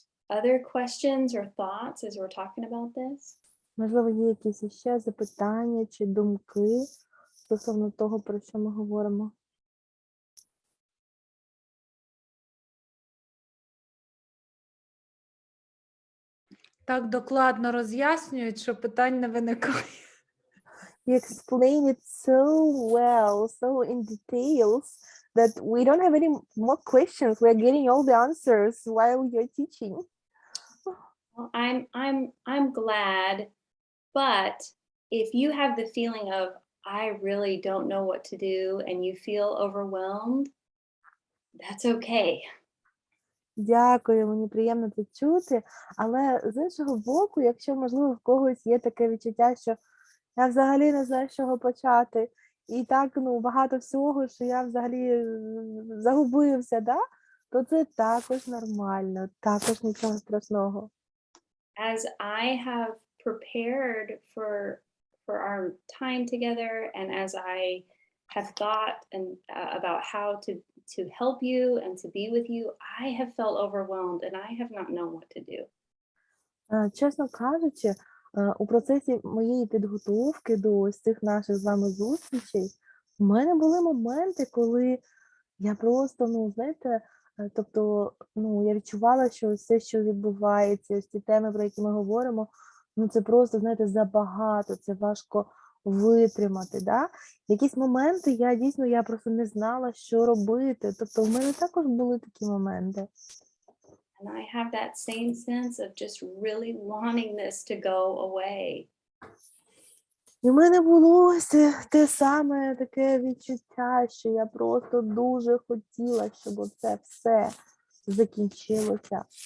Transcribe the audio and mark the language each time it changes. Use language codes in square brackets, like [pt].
[en] Other questions or thoughts as we're talking about this? [uk] Можливо, є якісь ще запитання чи думки стосовно того, про що ми говоримо? Так докладно роз'яснюють, що питань не виникає. [en] You explain it so well, so in details, that we don't have any more questions. We're getting all the answers while you're teaching. Well, I'm glad, but if you have the feeling of I really don't know what to do and you feel overwhelmed, that's okay. [uk] Дякую, мені приємно це чути. Але з іншого боку, якщо, можливо, в когось є таке відчуття, що я взагалі не знаю, з чого почати, і так, багато всього, що я взагалі загубився, да? То це також нормально, також нічого страшного. [en] As I have prepared for our time together and as I have thought about how to help you and to be with you, I have felt overwhelmed and I have not known what to do. [uk] Чесно кажучи, у процесі моєї підготовки до ось цих наших з вами зустрічей, у мене були моменти, коли я просто, я відчувала, що все, що відбувається, ось ці теми, про які ми говоримо, це просто, забагато, це важко витримати, да? Якісь моменти я просто не знала, що робити, тобто в мене також були такі моменти. [en] And I have that same sense of just really wanting this to go away. [uk] І в мене було ось те саме таке відчуття, що я просто дуже хотіла, щоб це все закінчилося.